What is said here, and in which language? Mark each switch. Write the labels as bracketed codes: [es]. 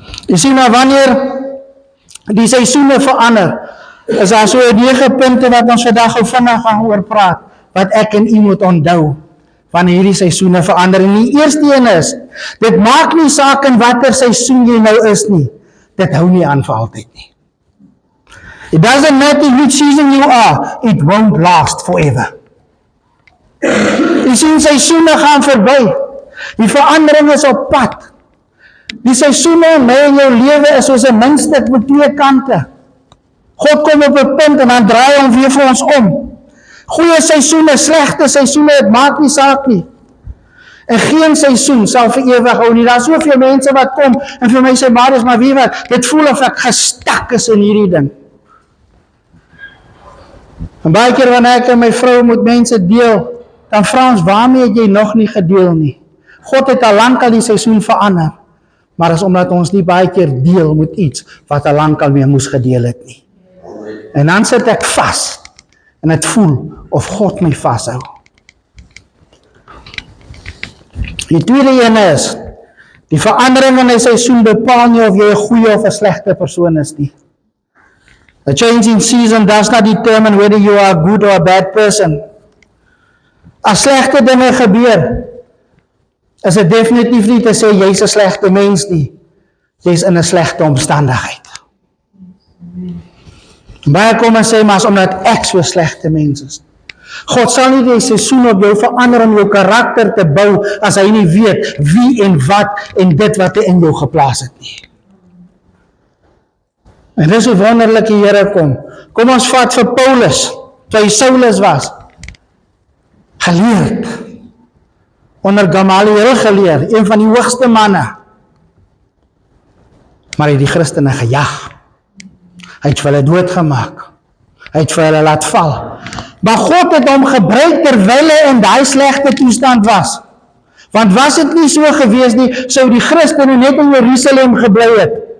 [af] Jy sien, maar wanneer die seisoene verander, is daar so 9 punte wat ons vandag gou vinnig gaan oor praat, wat ek en u moet onthou, wanneer hierdie seisoene verander. En die eerste een is, dit maak nie saak in watter seisoen jy nou is nie, dit hou nie aan vir altyd nie. [en] It doesn't matter which season you are, it won't last forever. [af] Jy sien, seisoene gaan verby. Die verandering is op pad. Die seisoene in my en jou lewe is soos 'n muntstuk met 2 kante. God kom op 'n punt en dan draai hom weer vir ons om. Goeie seisoene, slegte seisoene, dit maak nie saak nie. En geen seisoen sal vir ewig hou nie. Daar is soveel mense wat kom en vir my sê, Marius, maar wie wat, dit voel of ek gestak is in hierdie ding. En baie keer wanneer ek en my vrou moet mense deel, dan vra ons, waarmee het jy nog nie gedeel nie? God het al lang al die seisoen verander, maar is omdat ons nie baie keer deel met iets, wat al lang al mee moes gedeel het nie. En dan sit ek vas, en het voel, of God my vashou. Die tweede een is, die verandering in die seisoen bepaal nie of jy 'n goeie of 'n slegte persoon is nie. [en] A change in season does not determine whether you are a good or a bad person. [af] As slegte dinge gebeur, is dit definitief nie te sê jy's 'n slegte mens nie. Jy's in 'n slegte omstandigheid. Baie kom en sê, maar as omdat ek so slegte mens is. God sal nie die seisoen op jou verander om jou karakter te bou, as hy nie weet wie en wat en dit wat hy in jou geplaas het nie. En dis hoe wonderlik die Here kom. Kom ons vat vir Paulus, toe hy Saulus was. Geleerd. Onder Gamaliel geleer, een van die hoogste manne. Maar hy het die Christene gejag. Hy het vir hulle doodgemaak. Hy het vir hulle laat val. Maar God het hom gebruik terwyl hy in daai slegte toestand was. Want was dit nie so gewees nie, sou die Christene net in Jerusalem gebly het.